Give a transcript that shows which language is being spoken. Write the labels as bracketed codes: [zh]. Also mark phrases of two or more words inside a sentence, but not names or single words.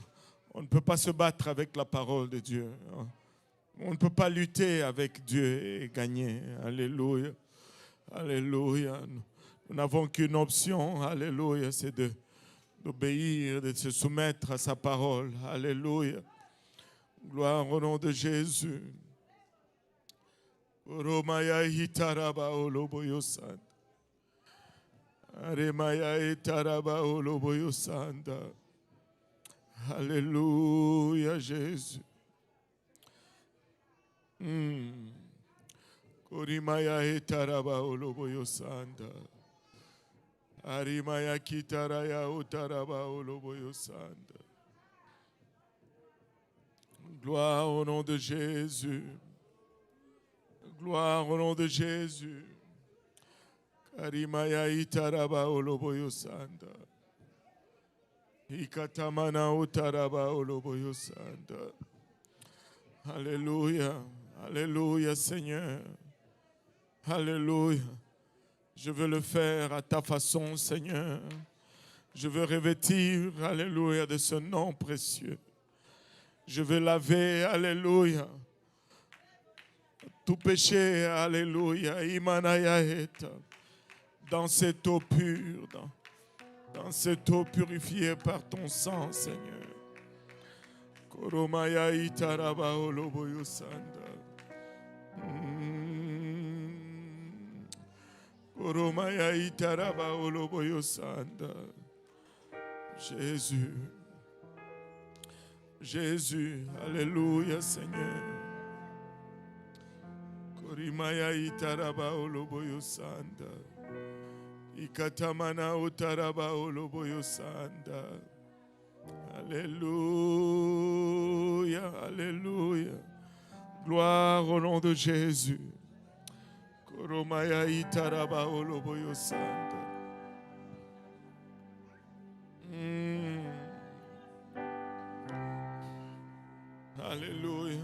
[fr] On ne peut pas se battre avec la parole de Dieu. On ne peut pas lutter avec Dieu et gagner. Alléluia. Alléluia. Nous n'avons qu'une option. Alléluia. C'est d'obéir, de se soumettre à sa parole. Alléluia. Gloire au nom de Jésus. Romaya hitaraba oloboyosanda. Aremaya hitaraba oloboyosanda. Alléluia, Jésus. Korimaya etaraba oloboyosanda. Arimaya kitaraya otaraba oloboyosanda. Gloire au nom de Jésus. Gloire au nom de Jésus. Karimaya itaraba oloboyosanda. Ikatamana utaraba oloboyosanda. Alléluia. Alléluia Seigneur. Alléluia. Je veux le faire à ta façon Seigneur. Je veux revêtir, alléluia, de ce nom précieux. Je veux laver, alléluia, tout péché, alléluia, imanaya eta, dans cette eau pure, dans cette eau purifiée par ton sang, Seigneur. Koromaya itaraba oloboyosanda. Koromaya itaraba oloboyosanda. Jésus. Jésus, alléluia Seigneur. Korimaya itaraba oloboyosanda. Ikatamana utaraba oloboyosanda. Alléluia, alléluia. Gloire au nom de Jésus. Koromaya itaraba oloboyosanda. Alléluia.